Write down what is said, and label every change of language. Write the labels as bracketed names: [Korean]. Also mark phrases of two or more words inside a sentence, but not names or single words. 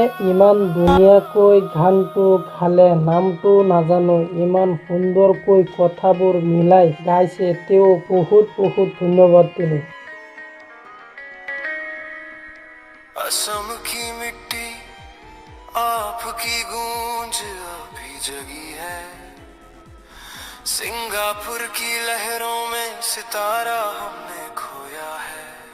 [Assamese] ইমান ধুনীয়াকৈ গানটো গালে, নামটো নাজানো, ইমান সুন্দৰকৈ কথাবোৰ মিলাই গাইছে তেওঁ। বহুত বহুত ধন্যবাদ দিলোঁ। [Hindi] असम की मिट्टी आपकी गूंज अभी जगी है, सिंगापुर की लहरों में सितारा हमने खोया है,